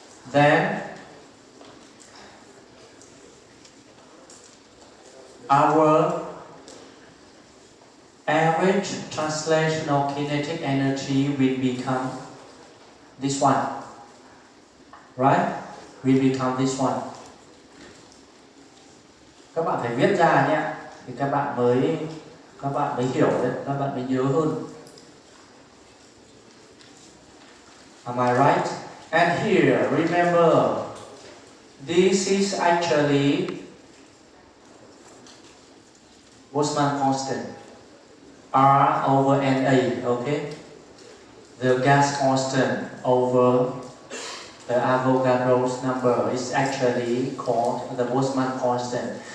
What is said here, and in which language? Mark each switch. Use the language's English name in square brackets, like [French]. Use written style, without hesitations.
[English] Then our average translational kinetic energy will become this one, right? Will become this one. [Vietnamese] Các bạn phải viết ra nhé, thì các bạn mới hiểu đấy, các bạn mới nhớ hơn. [English] Am I right? And here, remember, this is actually Boltzmann constant, R over Na, okay? The gas constant over the Avogadro's number is actually called the Boltzmann constant.